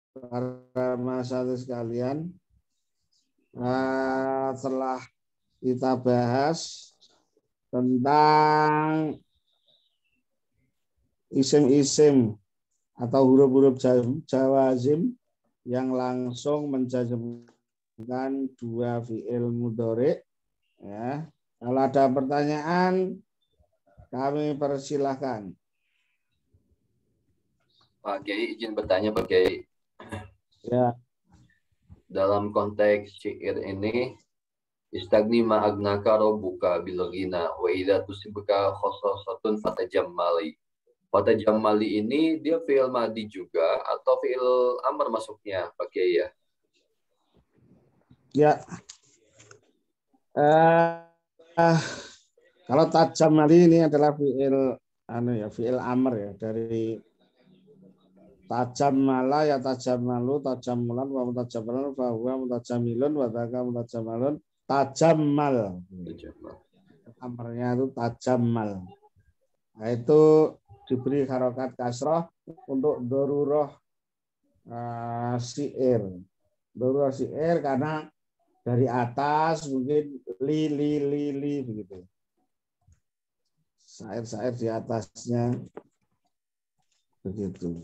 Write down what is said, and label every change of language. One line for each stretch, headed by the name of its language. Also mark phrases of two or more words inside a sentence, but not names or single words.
Indonesian: telah kita bahas tentang isim-isim atau huruf-huruf jawazim yang langsung menjazmkan dua
Arabic: فعل مضارع'.
Indonesian: Ya. Kalau ada pertanyaan, kami persilahkan. Pak Kiai, izin bertanya Pak Kiai. Ya. Dalam konteks syair ini,
Arabic: استغن ما أغناك ربك بالغنى وإذا تصبك خصاصة فتجمل.
Indonesian: Fatajammali ini dia
Arabic: فعل ماض
Indonesian: juga atau
Arabic: فعل أمر
Indonesian: masuknya Pak Kiai ya? Ya. Kalau tajammali ini adalah fi'il amr ya, dari
Arabic: تجمل يتجمل تجملا ومتجمل فهو متجمل وذاك متجمل تجمل.
Indonesian: Amrnya itu tajammal. Nah, itu diberi harokat kasroh untuk
Arabic: ضرورة شعر. ضرورة شعر
Indonesian: karena dari atas mungkin li begitu. Syair di atasnya begitu.